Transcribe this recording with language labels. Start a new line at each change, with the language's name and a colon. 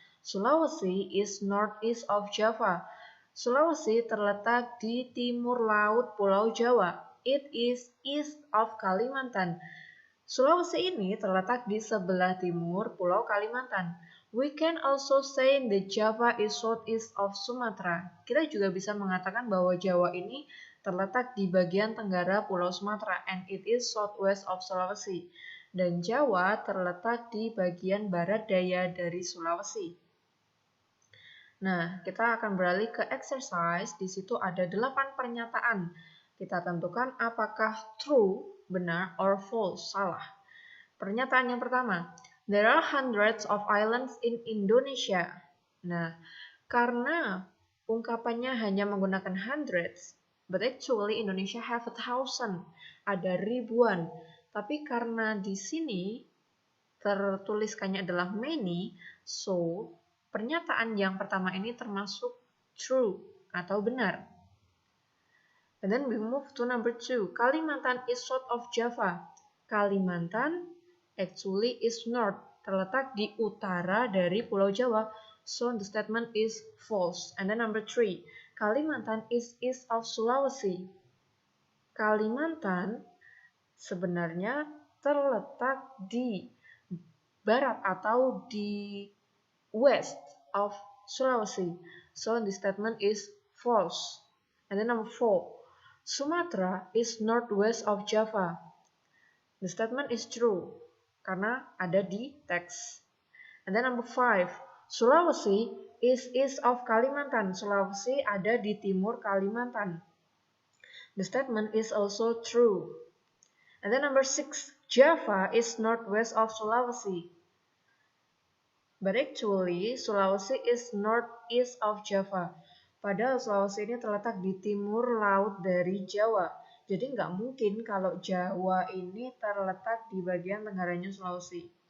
English: Sulawesi is northeast of Java.
Indonesian: Sulawesi terletak di timur laut Pulau Jawa.
English: It is east of Kalimantan.
Indonesian: Sulawesi ini terletak di sebelah timur Pulau Kalimantan.
English: We can also say that Java is southeast of Sumatra.
Indonesian: Kita juga bisa mengatakan bahwa Jawa ini terletak di bagian tenggara Pulau Sumatera,
English: and it is southwest of Sulawesi.
Indonesian: Dan Jawa terletak di bagian barat daya dari Sulawesi. Nah, kita akan beralih ke exercise. Di situ ada 8 pernyataan. Kita tentukan apakah true, benar, or false, salah. Pernyataan yang pertama,
English: there are hundreds of islands in Indonesia.
Indonesian: Nah, karena ungkapannya hanya menggunakan hundreds,
English: but actually Indonesia have 1,000,
Indonesian: ada ribuan. Tapi karena di sini tertuliskannya adalah many, so pernyataan yang pertama ini termasuk true atau benar.
English: And then we move to number 2. Kalimantan is south of Java. Kalimantan actually is north,
Indonesian: terletak di utara dari Pulau Jawa.
English: So the statement is false. And then number 3. Kalimantan is east of Sulawesi.
Indonesian: Kalimantan sebenarnya terletak di barat atau di
English: west of Sulawesi. So the statement is false. And then number 4. Sumatra is northwest of Java. The statement is true
Indonesian: karena ada di teks.
English: And then number 5. Sulawesi is east of Kalimantan.
Indonesian: Sulawesi ada di timur Kalimantan.
English: The statement is also true. And then number 6, Java is northwest of Sulawesi. But actually, Sulawesi is northeast of Java.
Indonesian: Padahal Sulawesi ini terletak di timur laut dari Jawa. Jadi nggak mungkin kalau Jawa ini terletak di bagian tenggaranya Sulawesi.